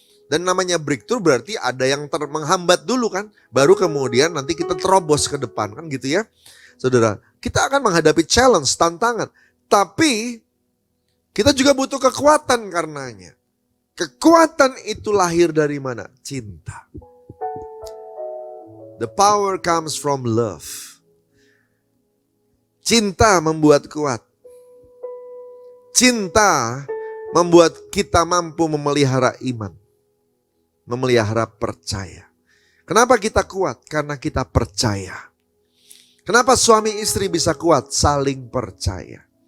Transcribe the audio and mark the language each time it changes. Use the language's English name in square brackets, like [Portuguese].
[Indonesian] Dan namanya breakthrough berarti ada yang menghambat dulu kan. Baru kemudian nanti kita terobos ke depan kan gitu ya. Saudara, kita akan menghadapi challenge, tantangan. Tapi kita juga butuh kekuatan karenanya. Kekuatan itu lahir dari mana? Cinta. [English] The power comes from love. [Indonesian] Cinta membuat kuat. Cinta membuat kita mampu memelihara iman. Memelihara percaya. Kenapa kita kuat? Karena kita percaya. Kenapa suami istri bisa kuat? Saling percaya.